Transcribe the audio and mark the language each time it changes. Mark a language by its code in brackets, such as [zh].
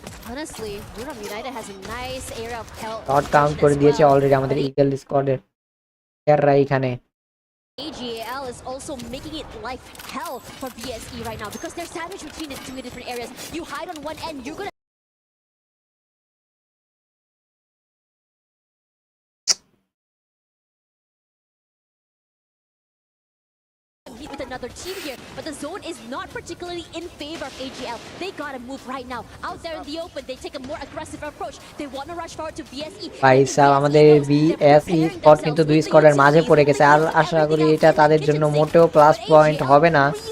[en] Honestly, Buram United has a nice area of help. [bn] Shot count করে দিয়েছে already আমাদের eagle স্কোয়াডের প্লেয়াররা এখানে। [en] AGAL is also making it life hell for BSE right now because there's damage between the two different areas. You hide on one end, you're gonna with another team here, but the zone is not particularly in favor of AGL. They gotta move right now. Out there in the open, they take a more aggressive approach. They want to rush forward to BSE. [bn] ভাই সাহেব আমাদের BSE squad কিন্তু 2 স্কোয়াডের মাঝে পড়ে গেছে, আর আশা করি এটা তাদের জন্য মোটেও প্লাস পয়েন্ট হবে না।